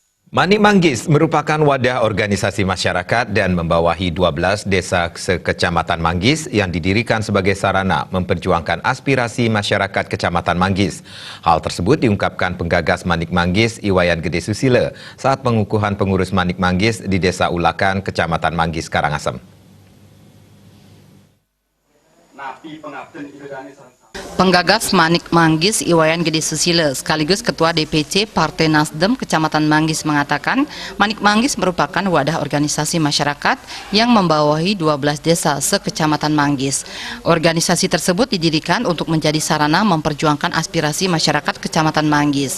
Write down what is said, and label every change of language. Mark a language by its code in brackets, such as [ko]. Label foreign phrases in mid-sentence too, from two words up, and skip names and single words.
[id] Manik Manggis merupakan wadah organisasi masyarakat dan membawahi 12 desa sekecamatan Manggis yang didirikan sebagai sarana memperjuangkan aspirasi masyarakat Kecamatan Manggis. Hal tersebut diungkapkan penggagas Manik Manggis, Iwayan Gede Susila, saat pengukuhan pengurus Manik Manggis di Desa Ulakan, Kecamatan Manggis, Karangasem. Penggagas Manik Manggis, Iwayan Gede Susila, sekaligus Ketua DPC Partai Nasdem Kecamatan Manggis mengatakan, Manik Manggis merupakan wadah organisasi masyarakat yang membawahi 12 desa sekecamatan Manggis. Organisasi tersebut didirikan untuk menjadi sarana memperjuangkan aspirasi masyarakat Kecamatan Manggis.